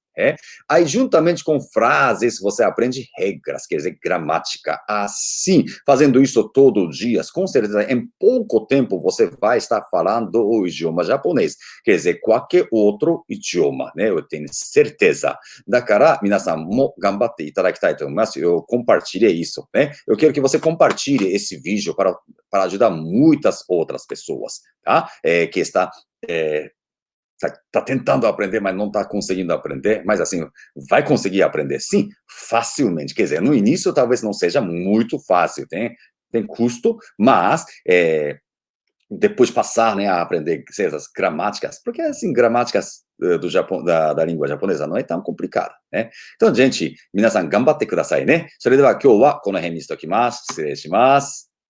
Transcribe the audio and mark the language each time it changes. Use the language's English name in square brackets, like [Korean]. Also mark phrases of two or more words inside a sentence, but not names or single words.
[Portuguese] Aí, juntamente com frases, você aprende regras, quer dizer, gramática. Assim, fazendo isso todo dia, com certeza, em pouco tempo, você vai estar falando o idioma japonês. Quer dizer, qualquer outro idioma, né? Eu tenho certeza. Da cara, [Japanese] 皆さんも頑張っていただきたいと思います. [Portuguese] Eu compartilhei isso, né? Eu quero que você compartilhe esse vídeo para ajudar muitas outras pessoas, tá? Que está tá tentando aprender, mas não está conseguindo aprender, mas assim, vai conseguir aprender, sim, facilmente. Quer dizer, no início talvez não seja muito fácil, tem custo, mas depois passar, né, a aprender essas gramáticas, porque assim, gramáticas do Japão, da língua japonesa não é tão complicada, né? Então, gente, [Japanese] 皆さん頑張ってくださいね。それでは今日はこの辺にしておきます。失礼します。